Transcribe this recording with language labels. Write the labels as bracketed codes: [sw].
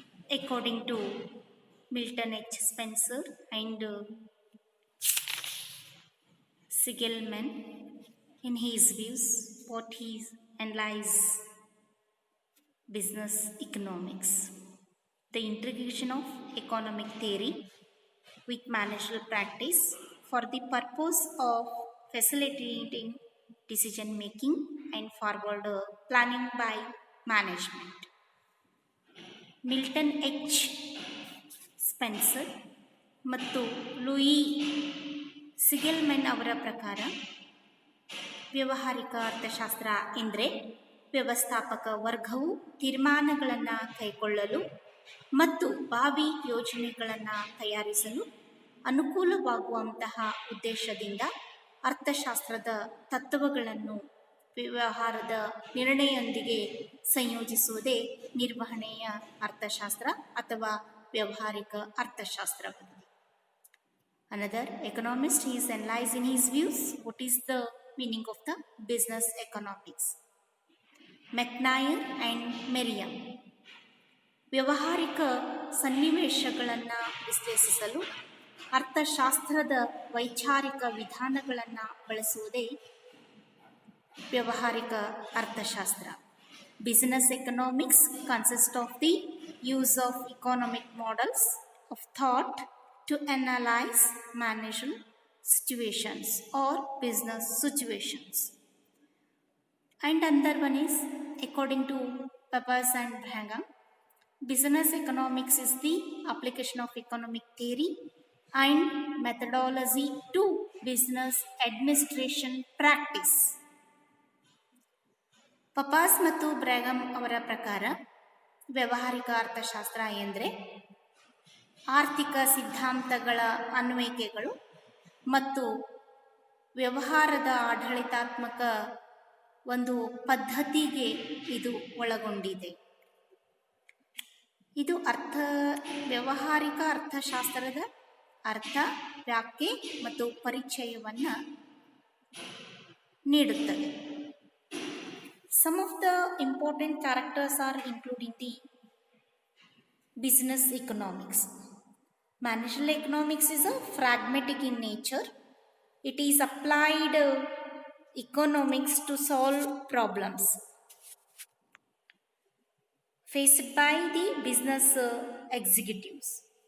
[en] According to Milton H. Spencer and Sigelman, in his views, what he analyzes business economics: the integration of economic theory with managerial practice for the purpose of facilitating decision making and forward planning by management. [kn] Milton H Spencer ಮತ್ತು Louis ಸಿಗೆಲ್ಮೆನ್ ಅವರ ಪ್ರಕಾರ ವ್ಯಾವಹಾರಿಕ ಅರ್ಥಶಾಸ್ತ್ರ ಎಂದರೆ ವ್ಯವಸ್ಥಾಪಕ ವರ್ಗವು ತೀರ್ಮಾನಗಳನ್ನು ಕೈಗೊಳ್ಳಲು ಮತ್ತು ಭಾವಿ ಯೋಜನೆಗಳನ್ನು ತಯಾರಿಸಲು ಅನುಕೂಲವಾಗುವಂತಹ ಉದ್ದೇಶದಿಂದ ಅರ್ಥಶಾಸ್ತ್ರದ ತತ್ವಗಳನ್ನು ವ್ಯವಹಾರದ ನಿರ್ಣಯದೊಂದಿಗೆ ಸಂಯೋಜಿಸುವುದೇ ನಿರ್ವಹಣೆಯ ಅರ್ಥಶಾಸ್ತ್ರ ಅಥವಾ ವ್ಯಾವಹಾರಿಕ ಅರ್ಥಶಾಸ್ತ್ರವಾಗಿದೆ. [en] Another economist, he is analyzing his views. What is the meaning of the business economics? [kn] ಮೆಕ್ನಾಯರ್ and ಮೆರಿಯಮ್ ವ್ಯಾವಹಾರಿಕ ಸನ್ನಿವೇಶಗಳನ್ನು ವಿಶ್ಲೇಷಿಸಲು ಅರ್ಥಶಾಸ್ತ್ರದ ವೈಚಾರಿಕ ವಿಧಾನಗಳನ್ನು ಬಳಸುವುದೇ ವ್ಯಾವಹಾರಿಕ ಅರ್ಥಶಾಸ್ತ್ರ. [en] Business economics consists of the use of economic models of thought to analyze managerial situations or business situations. And another one is, according to Pappas and Brigham, business economics is the application of economic theory and methodology to business administration practice. [kn] ಪಪಾಸ್ ಮತ್ತು ಬ್ರ್ಯಾಗಮ್ ಅವರ ಪ್ರಕಾರ ವ್ಯಾವಹಾರಿಕ ಅರ್ಥಶಾಸ್ತ್ರ ಎಂದರೆ ಆರ್ಥಿಕ ಸಿದ್ಧಾಂತಗಳ ಅನ್ವಯಿಕೆಗಳು ಮತ್ತು ವ್ಯವಹಾರದ ಆಡಳಿತಾತ್ಮಕ ಒಂದು ಪದ್ಧತಿಗೆ ಇದು ಒಳಗೊಂಡಿದೆ. ಇದು ವ್ಯಾವಹಾರಿಕ ಅರ್ಥಶಾಸ್ತ್ರದ ಅರ್ಥ, ವ್ಯಾಖ್ಯೆ ಮತ್ತು ಪರಿಚಯವನ್ನು ನೀಡುತ್ತದೆ. [en] Some of the important characters are included in the business economics. Managerial economics is a pragmatic in nature. It is applied economics to solve problems faced by the business executives.